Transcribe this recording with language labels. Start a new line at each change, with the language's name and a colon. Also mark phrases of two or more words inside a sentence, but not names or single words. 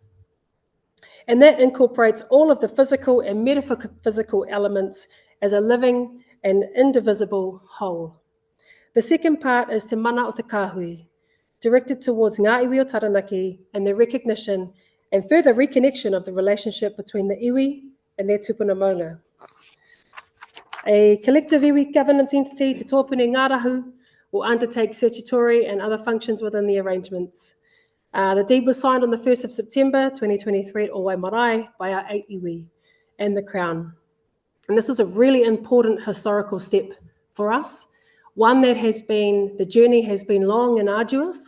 English: And that incorporates all of the physical and metaphysical elements as a living and indivisible whole. The second part is Te Mana o Te Kahui, directed towards
Māori: Ngā iwi o Taranaki
English: and the recognition and further reconnection of the relationship between the iwi and their
Māori: tupuna maunga.
English: A collective iwi governance entity, Te Tōpuni Ngārahu, will undertake statutory and other functions within the arrangements. The deed was signed on the 1st of September 2023 at Owai Marae by our 8 iwi and the Crown. And this is a really important historical step for us, one that the journey has been long and arduous.